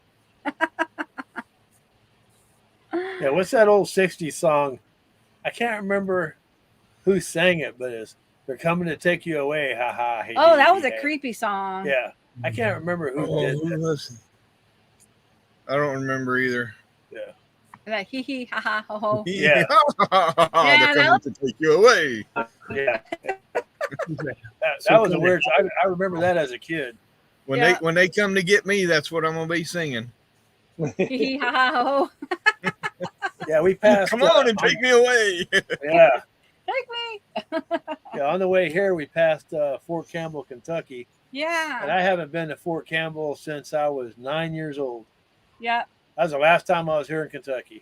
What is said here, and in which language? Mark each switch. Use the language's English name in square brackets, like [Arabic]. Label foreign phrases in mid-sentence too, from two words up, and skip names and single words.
[English] Yeah, what's that old 60s song? I can't remember who sang it, but it's "They're coming to take you away." Ha ha. Hey, Oh, hey, that was a hey. creepy song. Yeah, I can't remember who did who that. was it? I don't remember either. Yeah, Like hee hee ha ha ho ho. Yeah. They're coming to take you away. yeah. That was a weird. I remember that as a kid. When Yeah. they come to get me, that's what I'm gonna be singing. Hee hee ha ha ho ho. Yeah, we passed. Come on and take me away. Yeah, Take me. yeah. On the way here, we passed Fort Campbell, Kentucky, and Yeah. I haven't been to Fort Campbell since I was 9 years old. Yeah. That was the last time I was here in Kentucky.